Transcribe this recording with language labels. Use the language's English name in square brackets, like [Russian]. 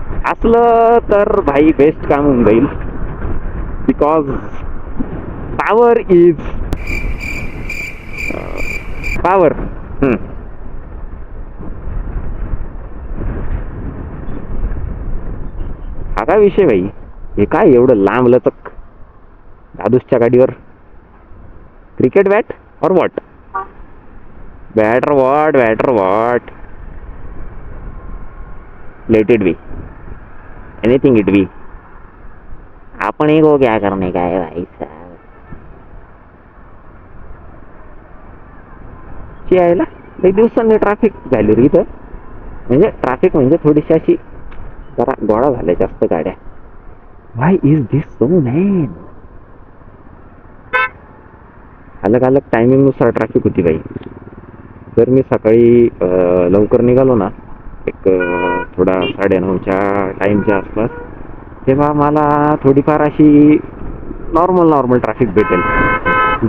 [Marathi] असलं तर भाई बेस्ट काम होऊन जाईल, [English] Because power is power. [Marathi] हा काय विषय भाई, हे काय एवढं लांब लचक दादूसच्या गाडीवर? [English] Cricket bat or what? Bat or what, bat or what? Let it be, anything it be. [Hindi] आपण ही को क्या करने का है भाई साहब. [Marathi] यायला एक दिवसांनी ट्रॅफिक झाली रे इथं. म्हणजे ट्रॅफिक म्हणजे थोडीशी अशी जरा गोळा झाल्या जास्त गाड्या. [English] Why is this so man? [Marathi] अलग अलग टायमिंगनुसार ट्रॅफिक होती बाई. जर मी सकाळी लवकर निघालो ना, एक थोडा 9:30च्या टाईमच्या आसपास, तेव्हा मला थोडीफार अशी नॉर्मल ट्रॅफिक भेटेल.